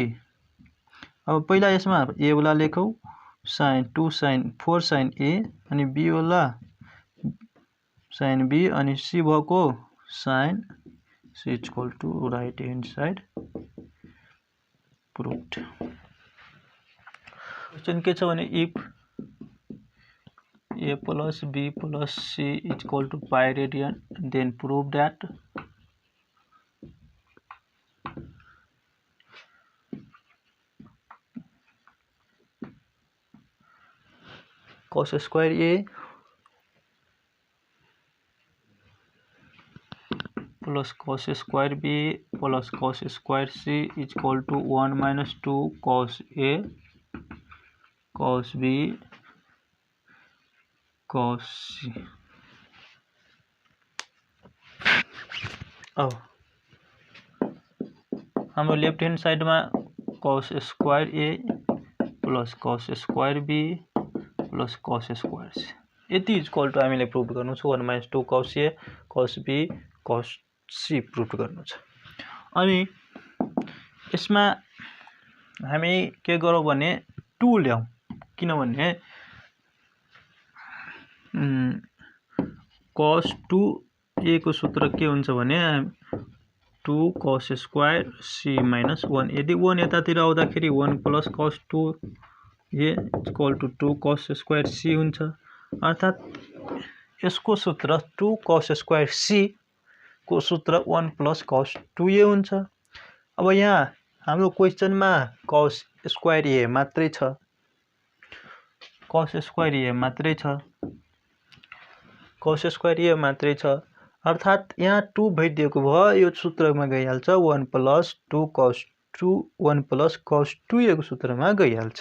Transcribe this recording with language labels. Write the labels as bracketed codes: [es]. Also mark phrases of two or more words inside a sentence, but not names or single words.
[ne] अब पहिला यसमा a वाला लेखौँ साइन 4 साइन a, अनि b वाला साइन b, अनि c भएको साइन c [en] equal to right hand side proved. [ne] क्वेसन के छ भने [en] if a plus b plus c equal to pi radian then prove that cos square a plus cos square b plus cos square c equal to 1 minus 2 cos a cos b cos c. [ne] अब हाम्रो [en] left hand sideमा cos square a plus cos square b plus cos square c, [ne] यति [en] equal to [ne] हामीले प्रुभ गर्नु छ [en] 1 minus 2 cos a cos b cos c [ne] प्रुभ गर्नु छ। अनि यसमा हामी के गरौँ भने 2 ल्याउँ, किनभने cos 2a को सूत्र के हुन्छ भने [en] 2 cos square c minus 1 [ne] यदि 1 यतातिर आउँदाखेरि [en] 1 plus cos 2a equal to 2 cos square c [ne] हुन्छ अर्थात यसको सूत्र [en] 2 cos square c [ne] को सूत्र [en] 1 plus cos 2a [ne] हुन्छ। अब यहाँ हाम्रो क्वेशनमा [en] cos square a [ne] मात्रै छ, [en] cos square a [ne] मात्रै छ, [en] cos square a [ne] मात्रै छ अर्थात यहाँ 2 भइदिएको भयो यो सूत्रमा गइहाल्छ [en] 1 plus 2 cos 2a [ne] को सूत्रमा गइहाल्छ।